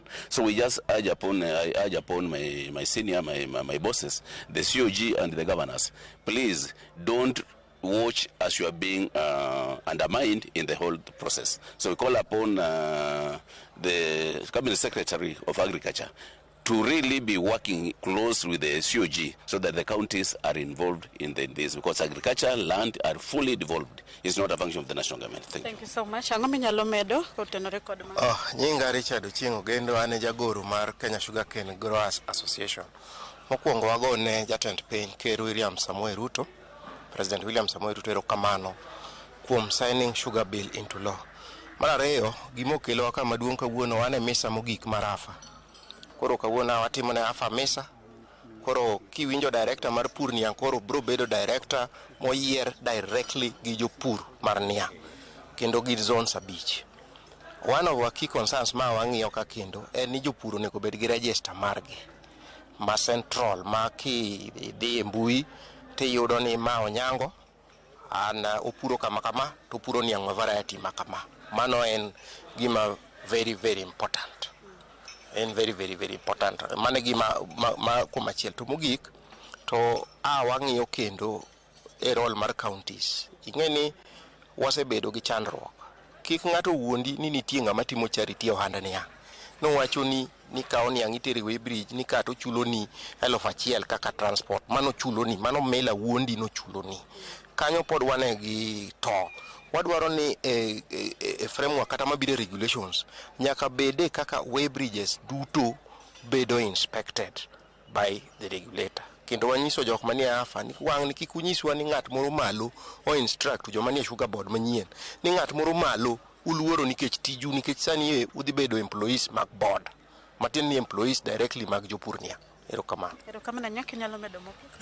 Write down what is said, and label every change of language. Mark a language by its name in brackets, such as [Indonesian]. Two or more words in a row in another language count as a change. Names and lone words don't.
[English] So we just urge upon my senior, my bosses, the COG and the governors, please don't watch as you are being undermined in the whole process. So we call upon the Cabinet Secretary of Agriculture to really be working close with the COG so that the counties are involved in this, because agriculture, land are fully devolved. It's not a function of the national government. Thank you so much. [Luo (Kenya and Tanzania)] Ang'o minyalo medo kotenore kod ma? Nyinga Richard Ochieng' Ogendo, ane jagoro mar Kenya Sugarcane Growers Association. Mokwongo wagone jatend piny Ker William Samoei Ruto, President William Samoei Ruto erokamano kuom [English] signing sugar bill into law. [Luo (Kenya and Tanzania)] Mar ariyo, gimokelo kama maduong' kawuono wane misa mogik mar AFA. Koro kawuono watimo ne AFA misa. Koro kiwinjo director mar pur niang' koro bro bedo director moyier directly gi jopur mar niang' kendo gi zones abich. [English] One of our key concerns [Luo (Kenya and Tanzania)] ma wang'iyo ka kendo en ni jopur onego bed gi register margi ma central ma ki dhi e mbui tiyudo ni ma Onyango an opuro kama kama to puro niang' ma variety ma kama. Mano en gima [English] very very important. [Luo (Kenya and Tanzania)] En [English] very very very important. [Luo (Kenya and Tanzania)] Mane gima ma komachiel to mogik to wang'iyo kendo e role mar counties. Ing'eni wasebedo gi chandruok. Kik ng'ato wuondi ni nitie ng'ama timo charity ohanda niang'. Nowacho ni kao niang' itere Way Bridge ni kato chulo ni 1,000 kaka transport. Mano chulo ni, mano mela wuondi no chulo ni. Kanyo pod wane gi to. Wadwaro ni framework kata mabire regulations nyaka bede kaka Way Bridges duto bedo [English] inspected by the regulator. [Luo (Kenya and Tanzania)] Kendo wanyiso jok manie AFA ni wang' ni kik unyiswa ni ng'at moro malo o instruct joma nie sugar board manyien ni ng'at moro malo uluoro nikech tiju nikech sani udhi bedo employees mag board matin ni [English] employees directly [Luo (Kenya and Tanzania)] mag jopur niang'. Erokamano. Erokamano nyaka nyalo medo moko.